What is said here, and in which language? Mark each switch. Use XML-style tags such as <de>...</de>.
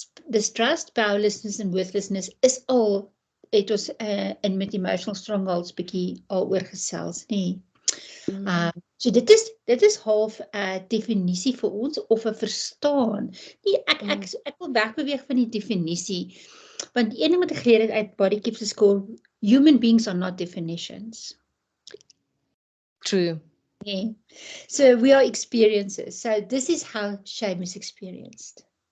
<en>Distrust, powerlessness and worthlessness</en> <af>is al, het ons in met</af> <en>emotional strongholds</en> <af>bietjie al oor gesels, né? So dit is half 'n definisie vir ons, of 'n verstaan. Nee, ek wil wegbeweeg van die definisie, want die een ding wat ek geleer het uit Body Keeps the Score,</af> <en>human beings are not definitions. True. Yeah. So we are experiences. So this is how shame is experienced.</en>